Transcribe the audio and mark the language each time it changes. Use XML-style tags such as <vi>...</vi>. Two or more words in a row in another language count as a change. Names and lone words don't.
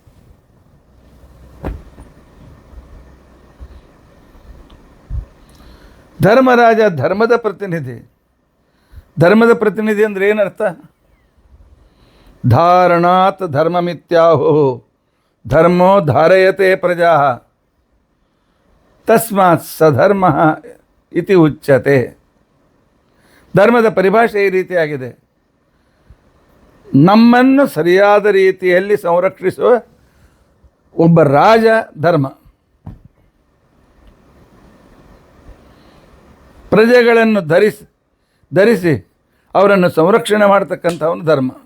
<kn>ಧರ್ಮರಾಜ ಧರ್ಮದ ಪ್ರತಿನಿಧಿ. ಧರ್ಮದ ಪ್ರತಿನಿಧಿ ಅಂದರೆ ಏನರ್ಥ?</kn> <sa>ಧಾರಣಾತ್ ಧರ್ಮಮಿತ್ಯಾಹು ಧರ್ಮೋ ಧಾರಯತೆ ಪ್ರಜಾ ತಸ್ಮಾತ್ ಸಧರ್ಮ ಇತಿ ಉಚ್ಯತೆ.</sa> <kn>ಧರ್ಮದ ಪರಿಭಾಷೆ ಈ ರೀತಿಯಾಗಿದೆ: ನಮ್ಮನ್ನು ಸರಿಯಾದ ರೀತಿಯಲ್ಲಿ ಸಂರಕ್ಷಿಸುವ ಒಬ್ಬ ರಾಜ ಧರ್ಮ, ಪ್ರಜೆಗಳನ್ನು ಧರಿಸಿ ಅವರನ್ನು ಸಂರಕ್ಷಣೆ ಮಾಡ್ತಕ್ಕಂಥವನು ಧರ್ಮ.</kn>